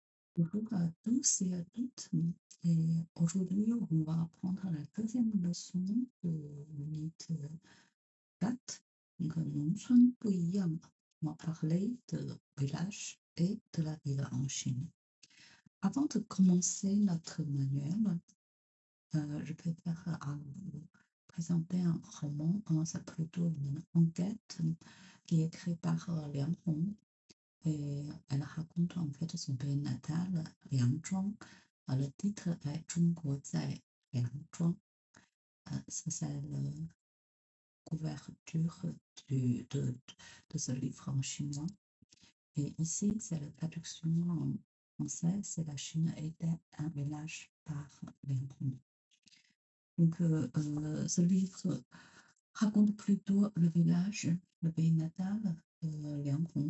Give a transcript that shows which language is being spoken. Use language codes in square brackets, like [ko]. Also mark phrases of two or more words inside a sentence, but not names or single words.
[fr] Bonjour à tous et à toutes. Et aujourd'hui, on va apprendre la deuxième leçon de l'unité 4. Donc, [zh] 农村不一样. [fr] On va parler de village et de la ville en Chine. Avant de commencer notre manuel, je préfère vous présenter un roman, c'est plutôt une enquête qui est écrite par Liang Hong. Et elle raconte en fait son pays natal, Liangzhuang. Le titre est 中国在梁庄. Ça, c'est la couverture de ce livre en chinois. Et ici, c'est la traduction en français, c'est la Chine était un village par Liang Hong. Donc, ce livre raconte plutôt le village, le pays natal de Liang Hong.